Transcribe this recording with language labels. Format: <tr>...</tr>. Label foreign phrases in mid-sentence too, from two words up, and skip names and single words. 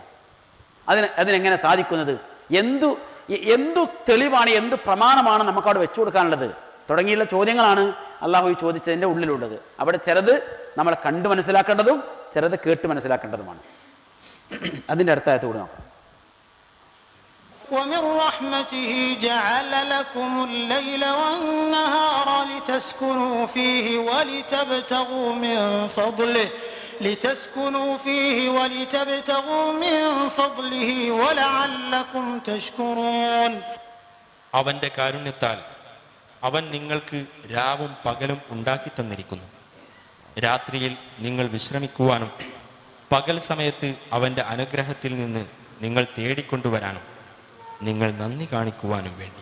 <ml>അതിനെങ്ങനെ സാധിക്കുന്നത്? എന്തു തെളിവാണ്, എന്ത് പ്രമാണമാണ് നമുക്കവിടെ വെച്ചു കൊടുക്കാനുള്ളത് തുടങ്ങിയുള്ള ചോദ്യങ്ങളാണ് അള്ളാഹു ചോദിച്ചതിൻ്റെ ഉള്ളിലുള്ളത്. അവിടെ ചിലത് നമ്മൾ കണ്ടു മനസ്സിലാക്കേണ്ടതും ചിലത് കേട്ട് മനസ്സിലാക്കേണ്ടതുമാണ്. അതിൻ്റെ അടുത്ത ആയത്ത് കൂടെ നോക്കാം.</ml> <ar>ومن رحمته جعل لكم الليل والنهار لتسكنوا فيه ولتبتغوا من فضله ولعلكم تشكرون.</ar> <ml>അവന്റെ കാരുണ്യത്താൽ അവൻ നിങ്ങൾക്ക് രാവും പകലും ഉണ്ടാക്കി തന്നിരിക്കുന്നു. രാത്രിയിൽ നിങ്ങൾ വിശ്രമിക്കുവാനും പകൽ സമയത്ത് അവന്റെ അനുഗ്രഹത്തിൽ നിന്ന് നിങ്ങൾ തേടിക്കൊണ്ടുവരാനും നിങ്ങൾ നന്ദി കാണിക്കുവാനും വേണ്ടി.</ml>